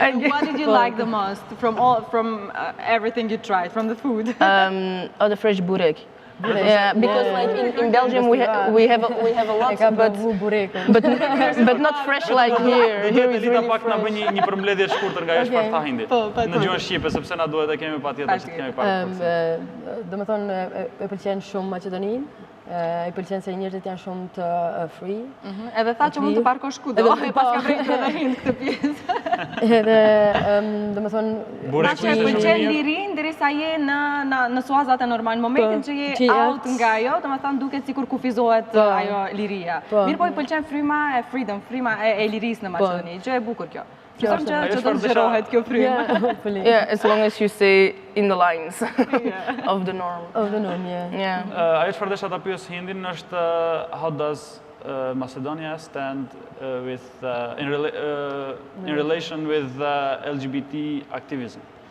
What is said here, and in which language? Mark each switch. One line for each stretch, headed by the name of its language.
English: What did you like the most from everything you tried, from the food? The fresh burek. Yeah, because like in Belgium we have a lot, but not fresh like here. Here is really
Albanian: pak na bëj një përmbledhje të shkurtër nga jashtë për ta Hindi. Në gjuhën shqipe sepse na duhet të kemi patjetër që të kemi pak. Domethënë e pëlqen shumë Maqedoninë. I pëlqen se njerëzit janë shumë të free. Edhe tha që mund të parkosh kudo, e pas ka vrejtë edhe Hind këtë pjesë. Edhe, domethënë... Na që e pëlqen lirin, derisa je në suazat e normal, në momentin që je out nga ajo, domethënë duket sikur kufizohet ajo liria. Mirë po i pëlqen fryma e freedom, fryma e lirisë në Maqedoni, që e bukur kjo. Qësëm që do zgjerohet kjo fryma.
English: Yeah, as long as you stay in the lines of the norm. Of the norm, yeah.
Albanian: Ajo çfarë desha ta pyes Hindin është
English: how does Macedonia stand in relation with LGBT activism?